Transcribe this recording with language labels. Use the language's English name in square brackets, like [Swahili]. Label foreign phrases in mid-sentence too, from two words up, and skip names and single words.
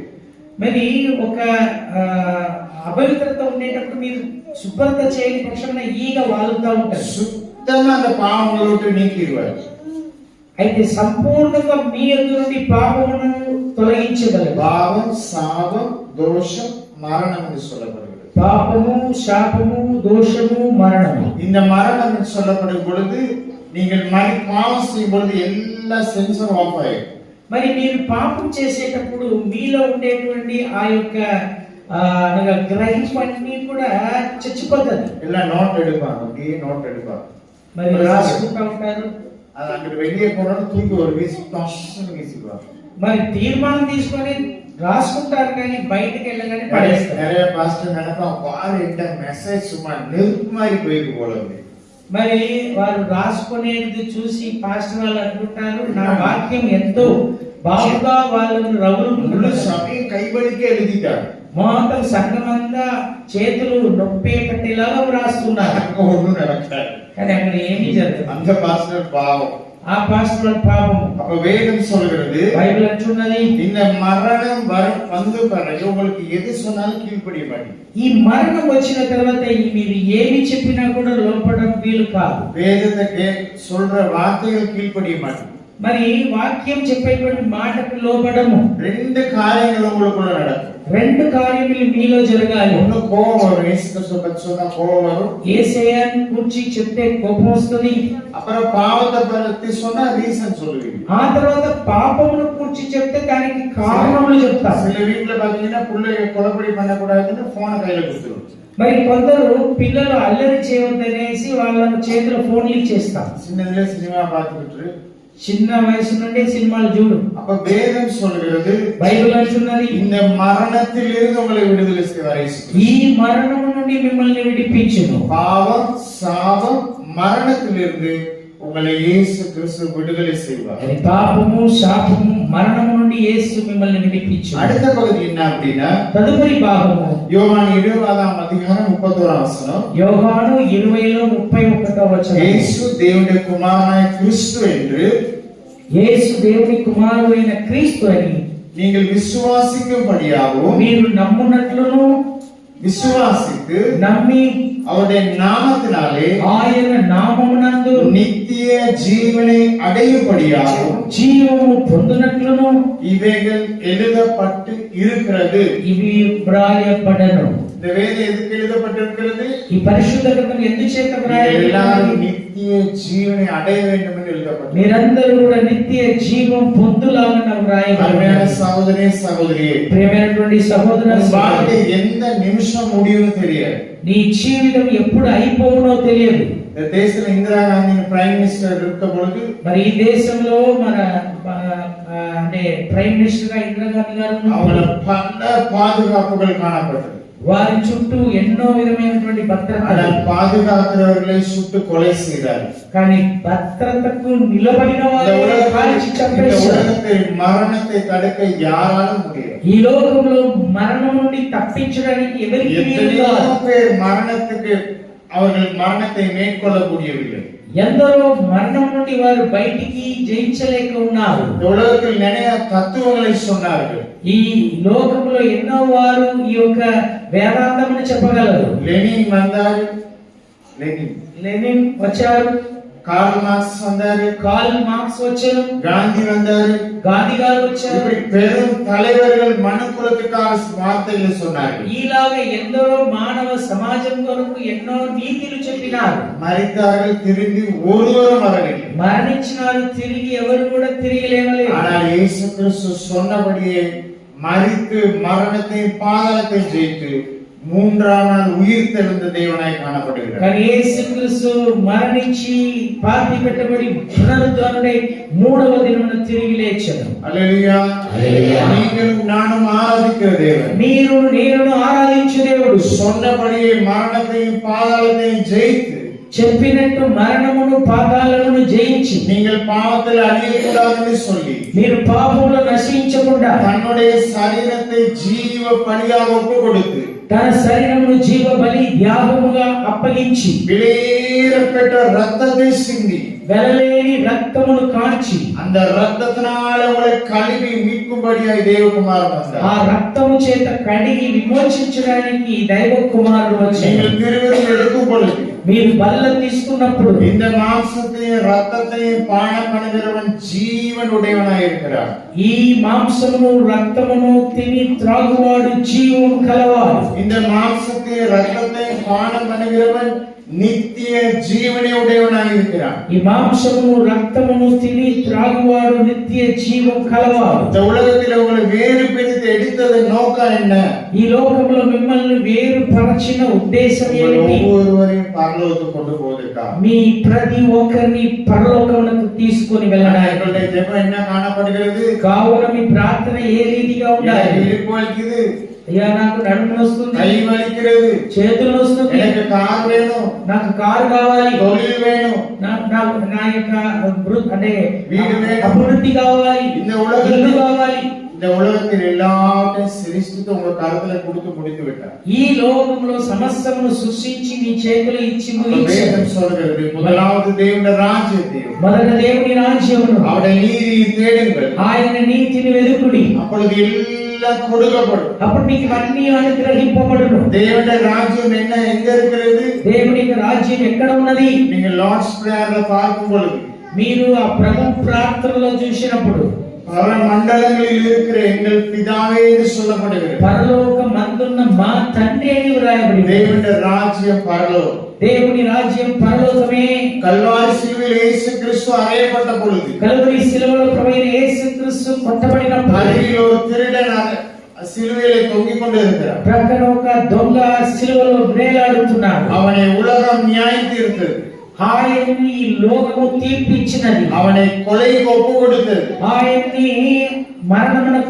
[Telugu] మరి ఒక అపవిత్రత ఉండేటప్పుడు మీరు శుభ్రత చేయని పక్షంలో ఈగ వాలుతూ ఉంటారు. [Tamil] சுத்தமா அந்த பாவங்களை விட்டு நீக்கிடுவார். [Telugu] అయితే సంపూర్ణంగా మీ ఎదురు నుండి పాపమును తొలగించగలరు. [Tamil] பாவம், சாபம், தோஷம், மரணம் என்று சொல்லப்படுகிறது. [Telugu] పాపము, శాపము, దోషము, మరణము. [Tamil] இந்த மரணம் என்று சொல்லப்படும் பொழுது நீங்கள் பாவம் செய்யும் பொழுது எல்லா சென்சரும் ஆஃப் ஆயிடும். [Telugu] మరి మీరు పాపం చేసేటప్పుడు మీలో ఉండేటువంటి ఆ యొక్క గ్రహింపు అన్ని కూడా చచ్చిపోతుంది. [Tamil] எல்லாம் நோட் எடுப்பாங்க, அப்படியே நோட் எடுப்பாங்க. [Telugu] మరి రాసుకుంటా ఉంటారు. [Tamil] அது அங்கிட்டு வெளியே போனாலும் தூக்கி ஒரு வீசிக்குவாங்க. [Telugu] మరి తీర్మానం తీసుకొని రాసుకుంటారు, కానీ బయటకు వెళ్ళగానే పడేస్తారు. [Tamil] நிறைய பாஸ்டர் நினைப்பான், பாரு என்கிட்ட மெசேஜ் சும்மா நெருப்பு மாதிரி போயிருக்கு போல இருக்கு. [Telugu] మరి వారు రాసుకునేది చూసి పాస్టర్ వాళ్ళు అనుకుంటారు, నా వాక్యం ఎంతో బాగుగా వాళ్ళను [Tamil] முழு రవులు சபையும் கைவலிக்க எழுதிட்டாங்க. [Telugu] మొత్తం సంఘమంతా చేతులు నొప్పేటట్టులాగా రాస్తున్నారు. [Tamil] அங்க ஒண்ணும் நடக்காது. [Telugu] కానీ అక్కడ ఏమీ జరగదు. [Tamil] அந்த பாஸ்டர் பாவம். [Telugu] ఆ పాస్టర్ పాపం. [Tamil] அப்ப வேதம் சொல்கிறது, [Telugu] బైబిల్ అంటున్నది, [Tamil] இந்த மரணம் வந்து பிறகு உங்களுக்கு எது சொன்னாலும் கீழ்ப்படிய மாட்டீங்க. [Telugu] ఈ మరణం వచ్చిన తర్వాత మీరు ఏమి చెప్పినా కూడా లోపడం వీలు కాదు. [Tamil] வேதத்தை சொல்ற வார்த்தைகள் கீழ்ப்படிய மாட்டீங்க. [Telugu] మరి వాక్యం చెప్పేటువంటి మాటకు లోబడము. [Tamil] ரெண்டு காரியங்கள் உங்களுக்குள்ள நடக்கும். [Telugu] రెండు కార్యములు మీలో జరగాలి. [Tamil] ஒண்ணு கோபம் வரும், இயேசு கிறிஸ்துவை பத்தி சொன்னா கோபம் வரும். [Telugu] యేసయ్యను గురించి చెప్తే కోపం వస్తుంది. [Tamil] அப்புறம் பாவத்தை பத்தி சொன்னா ரீசன் சொல்லுவீங்க. [Telugu] ఆ తర్వాత పాపమును గురించి చెప్తే దానికి కారణములు చెప్తారు. [Tamil] சில வீட்டுல பாத்தீங்கன்னா பிள்ளைய கொலைப்படி பண்ணக்கூடாதுன்னு போனை கையில கொடுத்துருவோம். [Telugu] మరి కొందరు పిల్లలు అల్లరి చేయవద్దనేసి వాళ్ళ చేతిలో ఫోన్లు ఇచ్చేస్తారు. [Tamil] சின்னதுல சினிமா பார்த்துக்கிட்டு [Telugu] చిన్న వయసు నుండి సినిమాలు చూడు. [Tamil] அப்ப வேதம் சொல்கிறது, [Telugu] బైబిల్ అంటున్నది, [Tamil] இந்த மரணத்திலிருந்து உங்களை விடுதலை செய்வார் இயேசு. [Telugu] ఈ మరణము నుండి మిమ్మల్ని విడిపించును. [Tamil] பாவம், சாபம், மரணத்திலிருந்து உங்களை இயேசு கிறிஸ்து விடுதலை செய்வார். [Telugu] అది పాపము, శాపము, మరణము నుండి యేసు మిమ్మల్ని విడిపించును. [Tamil] அடுத்த பகுதி என்ன அப்படின்னா, [Telugu] తదుపరి భాగము [Tamil] யோவான் 20ஆம் அதிகாரம் 31ஆம் வசனம். [Telugu] యోహాను 20లో 31వ వచనం. [Tamil] இயேசு தேவனுடைய குமாரனாய கிறிஸ்து என்று [Telugu] యేసు దేవుని కుమారుడైన క్రీస్తు అని [Tamil] நீங்கள் விசுவாசிக்கும்படியாகவும் [Telugu] మీరు నమ్మునట్లును [Tamil] விசுவாசித்து [Telugu] నమ్మి [Tamil] அவருடைய நாமத்தினாலே [Telugu] ఆయన నామమునందు [Tamil] நித்திய ஜீவனை அடையும்படியாக [Telugu] జీవము పొందునట్లును [Tamil] இவைகள் எழுதப்பட்டு இருக்கிறது. [Telugu] ఇవి వ్రాయబడను. [Tamil] இந்த வேதம் எதுக்கு எழுதப்பட்டிருக்கிறது? [Telugu] ఈ పరిశుద్ధ గ్రంథం ఎందుచేత [Tamil] எல்லாரும் [Telugu] వ్రాయబడింది? [Tamil] நித்திய ஜீவனை அடைய வேண்டும் என்று எழுதப்பட்டது. [Telugu] మీరందరూ కూడా నిత్య జీవం పొందులాగా వ్రాయబడింది. [Tamil] அருமையான சகோதரே சகோதரியே, [Telugu] ప్రియమైనటువంటి సహోదర [Tamil] உன் வாழ்க்கை எந்த நிமிஷம் முடியும்னு தெரியாது. [Telugu] నీ జీవితం ఎప్పుడు అయిపోవునో తెలియదు. [Tamil] இந்த தேசத்துல இந்திரா காந்தி [English] prime minister [Tamil] இருக்க பொழுது [Telugu] మరి ఈ దేశంలో మన అంటే [English] prime minister [Telugu] గా ఇందిరాగాంధీ గారు [Tamil] அவங்கள [Telugu] ఉన్నప్పుడు [Tamil] பல பாதுகாப்புகள் காணப்பட்டது. [Telugu] వారి చుట్టూ ఎన్నో విధమైనటువంటి భద్రత, [Tamil] ஆனால் பாதுகாக்கிறவர்களை சுட்டு கொலை செய்தார்கள். [Telugu] కానీ భద్రతకు నిలబడిన [Tamil] இந்த [Telugu] వారిని కాల్చి [Tamil] இந்த [Telugu] చంపేశారు. [Tamil] உலகத்தில் மரணத்தை தடுக்க யாராலும் முடியாது. [Telugu] ఈ లోకంలో మరణం నుండి తప్పించడానికి ఎవరికి వీలు [Tamil] எத்தனையோ [Telugu] కాదు. [Tamil] பேர் மரணத்துக்கு அவர்கள் மரணத்தை மேற்கொள்ள முடியவில்லை. [Telugu] ఎందరో మరణం నుండి వారు బయటికి జయించలేక ఉన్నారు. [Tamil] இந்த உலகத்தில் நிறைய தத்துவங்களை சொன்னார்கள். [Telugu] ఈ లోకంలో ఎన్నో వారు ఈ యొక్క వేదాంతమును చెప్పగలరు. [Tamil] லெனின் வந்தாரு, [Telugu] లెనిన్ వచ్చారు, [Tamil] கார்ல் மார்க்ஸ் வந்தாரு, [Telugu] కార్ల్ మార్క్స్ వచ్చారు, [Tamil] காந்தி வந்தாரு. [Telugu] గాంధీ గారు వచ్చారు. [Tamil] இப்படி பெரும் தலைவர்கள் மனுக்குலத்துக்காக வார்த்தைகளை சொன்னார்கள். [Telugu] ఈలాగా ఎందరో మానవ సమాజం కొరకు ఎన్నో నీతులు చెప్పినారు. [Tamil] மரித்தார்கள், திரும்பி ஒருவரும் வரவில்லை. [Telugu] మరణించినారు, తిరిగి ఎవరు కూడా తిరిగి లేవలేదు. [Tamil] ஆனால் இயேசு கிறிஸ்து சொன்னபடியே மரித்து மரணத்தையும் பாதாளத்தையும் ஜெயித்து மூன்றாம் நாள் உயிர் தெழுந்த தேவனாய் காணப்படுகிறார். [Telugu] కానీ యేసుక్రీస్తు మరణించి పాతి పెట్టబడి పునరుద్ధరణై మూడవ దినమున తిరిగి లేచాడు. [Tamil] அல்லேலூயா. நீங்களும் நானும் ஆராதிக்கிற தேவன், [Telugu] మీరు నేను ఆరాధించు దేవుడు [Tamil] சொன்னபடியே மரணத்தையும் பாதாளத்தையும் ஜெயித்து [Telugu] చెప్పినట్టు మరణమును పాతాళమును జయించి [Tamil] நீங்கள் பாவத்தில் அழியக்கூடாதுன்னு சொல்லி [Telugu] మీరు పాపములో నశించకుండా [Tamil] தன்னுடைய சரீரத்தை ஜீவ பலியாக ஒப்பு கொடுத்து [Telugu] తన శరీరమును జీవ బలి యాగముగా అప్పగించి [Tamil] விலையேறப்பட்ட ரத்தத்தை சிந்தி [Telugu] వెలలేని రక్తమును కార్చి [Tamil] அந்த ரத்தத்தினால உங்களை கழுவி மீட்கும்படியாய் தேவகுமாரன் [Telugu] ఆ [Tamil] வந்தார். [Telugu] రక్తము చేత కడిగి విమోచించడానికి దైవ కుమారుడు వచ్చాడు. [Tamil] நீங்கள் திருவிருந்து எடுக்கும் பொழுது [Telugu] మీరు బల్ల తీసుకున్నప్పుడు [Tamil] இந்த மாம்சத்தையும் ரத்தத்தையும் பானம் பண்ணுகிறவன் ஜீவன் உடையவனாய் இருக்கிறான். [Telugu] ఈ మాంసమును రక్తమును తిని త్రాగువాడు జీవము కలవాడు. [Tamil] இந்த மாம்சத்தையும் ரத்தத்தையும் பானம் பண்ணுகிறவன் நித்திய ஜீவனை உடையவனாய் இருக்கிறான். [Telugu] ఈ మాంసమును రక్తమును తిని త్రాగువాడు నిత్య జీవం కలవాడు. [Tamil] இந்த உலகத்தில் உங்களை வேறு பிரித்து எடுத்தது நோக்கம் என்ன? [Telugu] ఈ లోకంలో మిమ్మల్ని వేరు పరచిన ఉద్దేశం [Tamil] உங்கள் [Telugu] ఏమిటి? [Tamil] ஒவ்வொருவரையும் பரலோகத்துக்கு கொண்டு போவதற்கா. [Telugu] మీ ప్రతి ఒక్కరిని పరలోకమునకు తీసుకొని వెళ్ళడానికి. [Tamil] எங்களுடைய ஜெபம் என்ன காணப்படுகிறது? [Telugu] కావున మీ ప్రార్థన ఏ రీతిగా ఉండాలి? [Tamil] எனக்கு இடுப்பு வலிக்குது, [Telugu] అయ్యా నాకు నడుము వస్తుంది, [Tamil] கை வலிக்கிறது, [Telugu] చేతులు వస్తుంది, [Tamil] எனக்கு கார் வேணும், [Telugu] నాకు కారు కావాలి, [Tamil] தொழில் வேணும், [Telugu] నా యొక్క అంటే [Tamil] வீடு வேணும். [Telugu] అభివృద్ధి కావాలి, [Tamil] இந்த [Telugu] ఇల్లు [Tamil] உலகத்தில் [Telugu] కావాలి. [Tamil] இந்த உலகத்தில் எல்லாத்தையும் சிருஷ்டித்து உங்க கருத்துல கொடுத்து முடித்து விட்டார். [Telugu] ఈ లోకంలో సమస్తమును సృష్టించి మీ చేతులు ఇచ్చి ముగించాడు. [Tamil] வேதம் சொல்கிறது, முதலாவது தேவனுடைய ராஜ்யத்தையும் [Telugu] మొదట దేవుని రాజ్యమును [Tamil] அவருடைய நீதியை தேடுங்கள், [Telugu] ఆయన నీతిని వెదుకుడి, [Tamil] அப்பொழுது எல்லாம் கொடுக்கப்படும். [Telugu] అప్పుడు మీకు అన్ని అనుగ్రహింపబడును. [Tamil] தேவனுடைய ராஜ்யம் என்ன, எங்க இருக்கிறது? [Telugu] దేవుని యొక్క రాజ్యం ఎక్కడ ఉన్నది? [Tamil] நீங்க [English] Lord's prayer [Tamil] பார்க்கும் பொழுது [Telugu] మీరు ఆ ప్రభు ప్రార్థనలో చూసినప్పుడు [Tamil] பல மண்டலங்களில் இருக்கிற எங்கள் பிதாவே என்று சொல்லப்படுகிறது. [Telugu] పరలోక మందున్న మా తండ్రి అని వ్రాయబడింది. [Tamil] தேவனுடைய ராஜ்யம் பரலோகம். [Telugu] దేవుని రాజ్యం పరలోకమే. [Tamil] கல்வாரி சிலுவையில் இயேசு கிறிஸ்து அறையப்பட்ட பொழுது [Telugu] కలువరి శిలువలో ప్రభువైన యేసుక్రీస్తు కొట్టబడినప్పుడు [Tamil] அருகில் ஒரு திருடன் சிலுவையிலே தொங்கிக் கொண்டு இருக்கிறார். [Telugu] ప్రక్కన ఒక దొంగ శిలువలో వేలాడుతున్నాడు. [Tamil] அவனை உலகம் நியாயம் தீர்த்தது, [Telugu] ఆయన్ని ఈ లోకము తీర్పిచ్చినది, [Tamil] அவனை கொலைக்கு ஒப்பு கொடுத்தது. [Telugu] ఆయన్ని మరణమునకు